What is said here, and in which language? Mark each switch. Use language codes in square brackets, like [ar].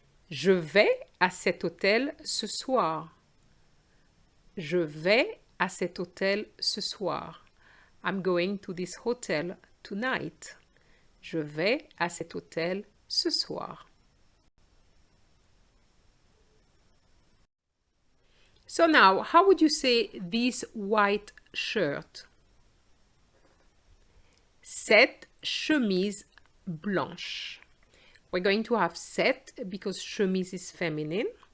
[fr] Je vais à cet hôtel ce soir. Je vais à cet hôtel ce soir. [en] I'm going to this hotel tonight. [fr] Je vais à cet hôtel ce soir. [en] So now, how would you say this white shirt? [fr] Cette chemise blanche. [en] We're going to have cette because chemise is feminine.